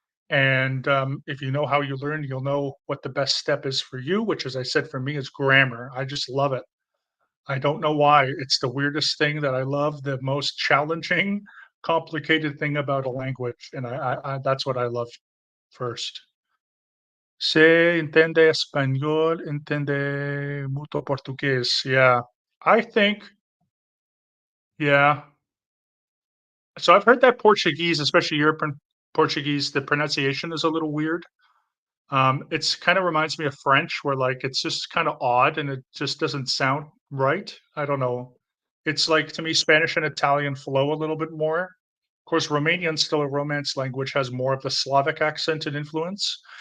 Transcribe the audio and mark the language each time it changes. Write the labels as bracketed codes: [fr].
[en] And if you know how you learn, you'll know what the best step is for you, which, as I said, for me is grammar. I just love it. I don't know why. It's the weirdest thing that I love, the most challenging, complicated thing about a language, and that's what I love first. [es] Se entiende español, entiende mucho portugués. [en] Yeah. I think, yeah. So I've heard that Portuguese, especially European Portuguese, the pronunciation is a little weird. It's kind of reminds me of French, where like it's just kind of odd and it just doesn't sound right. I don't know. It's like to me, Spanish and Italian flow a little bit more. Of course, Romanian's still a Romance language, has more of the Slavic accent and influence.